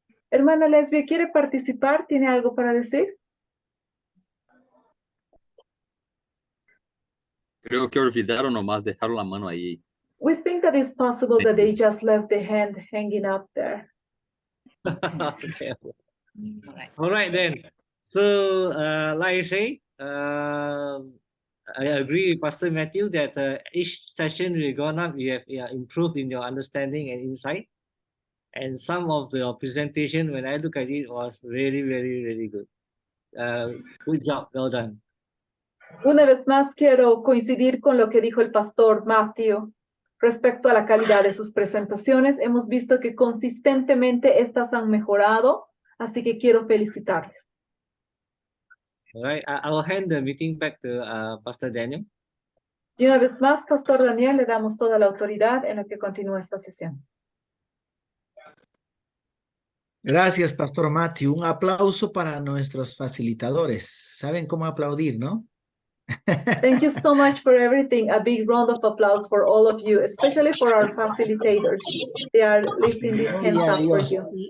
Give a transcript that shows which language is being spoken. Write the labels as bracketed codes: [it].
[es] Hermana Lesbia, ¿quiere participar? ¿Tiene algo para decir? Creo que olvidaron nomás, dejaron la mano ahí. [en] We think that it's possible that they just left the hand hanging up there. Okay. All right then. So, like I say, I agree with Pastor Matthew that each session we've gone up, we have improved in your understanding and insight. And some of the presentation, when I look at it, was really, really, really good. Good job, well done. [es] Una vez más quiero coincidir con lo que dijo el pastor Matthew respecto a la calidad de sus presentaciones. Hemos visto que consistentemente estas han mejorado, así que quiero felicitarles. [en] All right, I'll hand the meeting back to Pastor Daniel. [es] Y una vez más, Pastor Daniel, le damos toda la autoridad en lo que continúa esta sesión. Gracias, Pastor Matthew. Un aplauso para nuestros facilitadores. ¿Saben cómo aplaudir, no? [en] Thank you so much for everything. A big round of applause for all of you, especially for our facilitators. They are lifting these hands up for you.